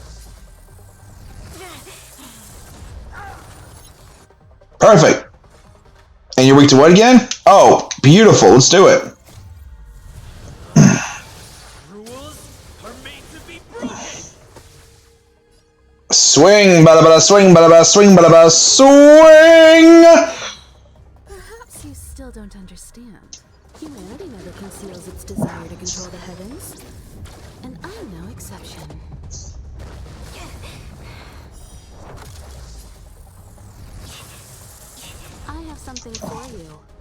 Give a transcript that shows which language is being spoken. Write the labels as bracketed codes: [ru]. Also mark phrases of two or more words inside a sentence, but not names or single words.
[en] Perfect. And you're weak to what again? Oh, beautiful. Let's do it. Rules are made to be broken. Swing, bada bada, swing, bada bada, swing, bada bada, swing! Perhaps you still don't understand. Humanity never conceals its desire to control the heavens. And I'm no exception. I have something for you.